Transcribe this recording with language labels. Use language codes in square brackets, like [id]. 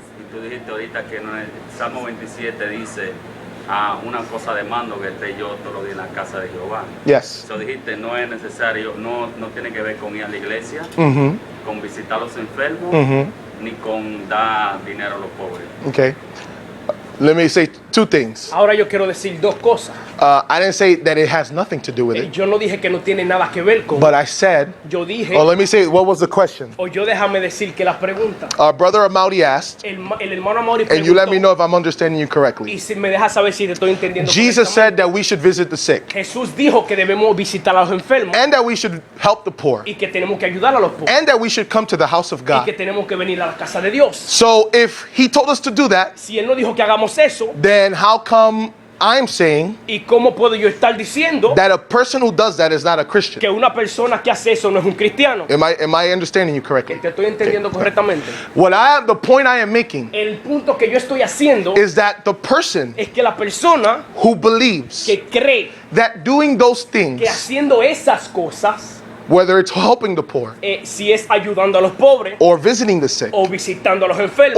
[es] Y tú dijiste ahorita que no es, Salmo 27 dice, una cosa demando que esté yo todos los días en la casa de Jehová. [en] Yes. [es] So dijiste, no es necesario, no tiene que ver con ir a la iglesia, Mm-hmm. con visitar a los enfermos, Mm-hmm. ni con dar dinero a los pobres. [en] Okay. Let me say two things. [es] ahora yo quiero decir dos cosas. [en] I didn't say that it has nothing to do with it, [es] Yo no dije que no tiene nada que ver con. [en] but I said, [es] Yo dije, [en] let me say, what was the question? [es] o yo déjame decir que la pregunta. [en] Our brother Amaury asked, [es] El hermano Amaury [en] and you let me [es] preguntó, [en] know if I'm understanding you [es] y [en] correctly. [es] si me deja saber si te estoy entendiendo [en] Jesus [es] correctamente. [en] said that we should visit the sick [es] Jesús dijo que debemos visitar a los enfermos [en] and that we should help the poor [es] y que tenemos que ayudar a los pobres [en] and that we should come to the house of [es] y [en] God. [es] que tenemos que venir a la casa de Dios. [en] So if he told us to do that, [es] Si él no dijo que hagamos eso, [en] then how come I'm saying [es] ¿y cómo puedo yo estar diciendo [en] that a person who does that is not a Christian? [es] que una persona que hace eso no es un cristiano? [en] Am I understanding you correctly? [es] Te estoy entendiendo correctamente. [en] The point I am making [es] El punto que yo estoy haciendo [en] is that the person [es] es que la persona [en] who believes [es] que cree [en] that doing those things, [es] que haciendo esas cosas, [en] whether it's helping the poor [es] si es ayudando a los pobres [en] or visiting the sick [es] o visitando a los enfermos